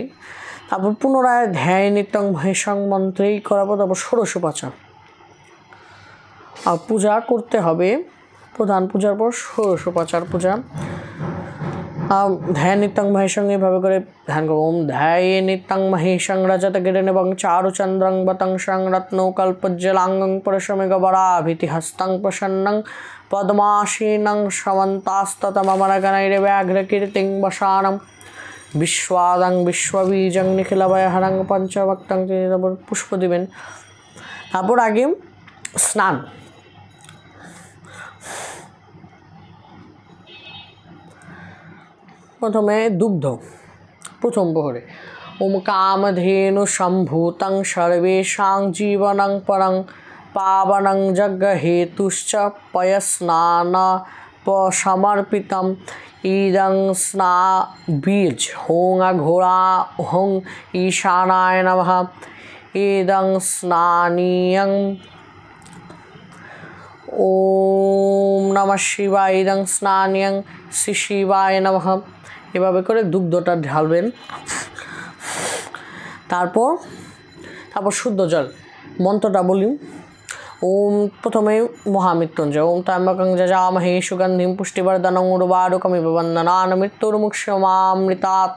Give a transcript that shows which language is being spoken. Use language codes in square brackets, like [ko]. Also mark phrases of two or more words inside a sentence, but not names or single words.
[bn] তারপর পুনরায় [sa] ধ্যায় নিত্যং মহেশং [bn] মন্ত্রেই করাবো। তারপর ষোড়শোপচার আর পূজা করতে হবে, প্রধান পূজার পর ষোড়শোপচার পূজা। [sa] ধ্যান নিত্যং মহেশং [bn] এভাবে করে ধ্যান করবো। [sa] ওম ধ্যায়ে নিত্যং মহেশং রজত গিরিন এবং চারুচন্দ্রং বতংশং রত্নকল্পজ্জলাঙ্গং পরশমেঘবরাভিতি হস্তং প্রসন্নং পদ্মাসীনং সমন্তাস্ততমমরগণৈর্ব্যাঘ্রকীর্তিং বসানম বিশ্বাদং বিশ্ববীজং নিখিলভয়হরং পঞ্চভক্তং। [bn] তারপর পুষ্প দিবেন। তারপর আগে স্নান। প্রথমে দুগ্ধ প্রথম প্রহরে [sa] ওম কামধেনু সম্ভূতং সর্বেষাং জীবনং পরং পাবনং যজ্ঞহেতুশ্চ পয়স্নান সমর্পিতম ইদং স্না বীজ হোং অঘোরা হোং ঈশানায় নমঃ ইদং স্নানীয়ং ওম নমঃ শিবায় ইদং স্নানীয়ং শ্রী শিবায় নমঃ। [bn] এভাবে করে দুগ্ধটা ঢালবেন। তারপর শুদ্ধ জল মন্ত্রটা বলি। [sa] ওম প্রথমে মহামৃত্যুঞ্জয় ওম ত্র্যম্বকং যজামহে সুগন্ধিম পুষ্টিবর্ধনং উর্বারুকমিব বন্ধনান মৃত্যুর্মুক্ষমামৃতাৎ।